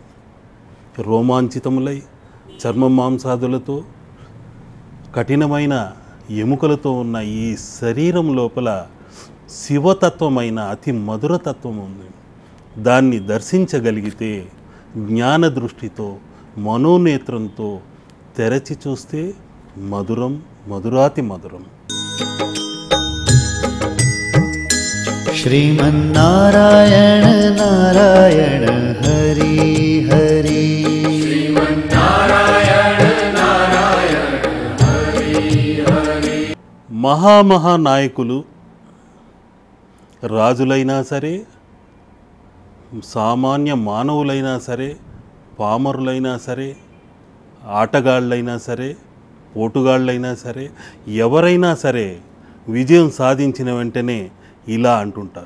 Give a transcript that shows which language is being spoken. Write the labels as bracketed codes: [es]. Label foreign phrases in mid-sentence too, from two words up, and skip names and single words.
[te] రోమాంచితములై చర్మ మాంసాదులతో కఠినమైన ఎముకలతో ఉన్న ఈ శరీరం లోపల శివతత్వమైన అతి మధురతత్వం ఉంది. దాన్ని దర్శించగలిగితే జ్ఞాన దృష్టితో మనోనేత్రంతో తెరచి చూస్తే మధురం, మధురాతి మధురం. [sa] श्रीमन्नारायण नारायण हरि हरि श्रीमन्नारायण नारायण हरि हरि. [te] మహానాయకులు రాజులైనా సరే, సామాన్య మానవులైనా సరే, పామరులైనా సరే, ఆటగాళ్ళైనా సరే, పోటుగాళ్ళైనా సరే, ఎవరైనా సరే విజయం సాధించిన వెంటనే ఇలా అంటుంటారు.